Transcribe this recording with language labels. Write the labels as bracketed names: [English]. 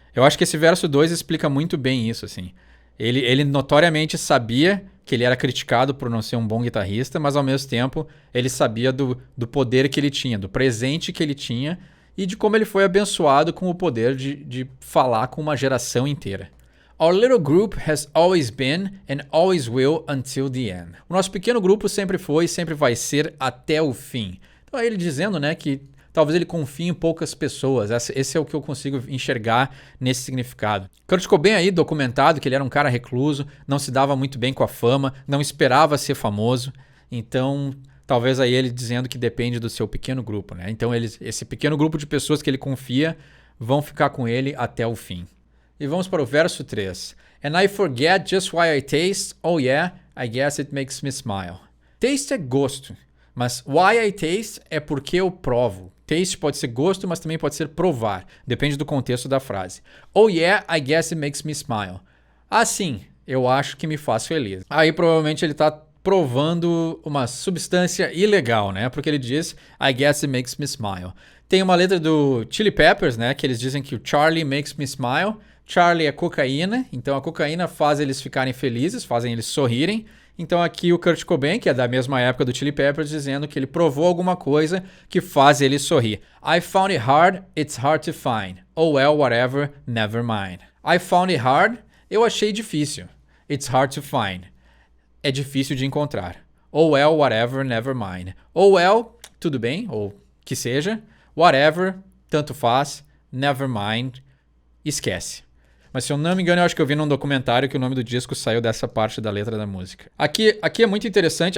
[Portuguese] Eu acho que esse verso 2 explica muito bem isso, assim. Ele notoriamente sabia que ele era criticado por não ser um bom guitarrista, mas ao mesmo tempo ele sabia do poder que ele tinha, do presente que ele tinha e de como ele foi abençoado com o poder de falar com uma geração inteira. [English] Our little group has always been and always will until the end. [Portuguese] O nosso pequeno grupo sempre foi e sempre vai ser até o fim. Então é ele dizendo, né, que talvez ele confie em poucas pessoas. Esse é o que eu consigo enxergar nesse significado. Kurt Cobain aí documentado que ele era um cara recluso, não se dava muito bem com a fama, não esperava ser famoso. Então, talvez aí ele dizendo que depende do seu pequeno grupo, né? Então, esse pequeno grupo de pessoas que ele confia vão ficar com ele até o fim. E vamos para o verso 3. [English] And I forget just why I taste. Oh yeah, I guess it makes me smile. [Portuguese] Taste é gosto. Mas [English] why I taste [Portuguese] é porque eu provo. Taste pode ser gosto, mas também pode ser provar. Depende do contexto da frase. [English] Oh yeah, I guess it makes me smile. [Portuguese] Assim, eu acho que me faz feliz. Aí provavelmente ele está provando uma substância ilegal, né? Porque ele diz [English] I guess it makes me smile. [Portuguese] Tem uma letra do Chili Peppers, né? Que eles dizem que o Charlie [English] makes me smile. [Portuguese] Charlie é cocaína, então a cocaína faz eles ficarem felizes, fazem eles sorrirem. Então aqui o Kurt Cobain, que é da mesma época do Chili Peppers, dizendo que ele provou alguma coisa que faz ele sorrir. [English] I found it hard, it's hard to find. Oh well, whatever, never mind. I found it hard, [Portuguese] eu achei difícil. [English] It's hard to find. [Portuguese] é difícil de encontrar. [English] Oh well, whatever, never mind. Oh well, [Portuguese] tudo bem, ou que seja. [English] Whatever, [Portuguese] tanto faz, [English] never mind, [Portuguese] esquece. Mas se eu não me engano, eu acho que eu vi num documentário que o nome do disco saiu dessa parte da letra da música. Aqui é muito interessante.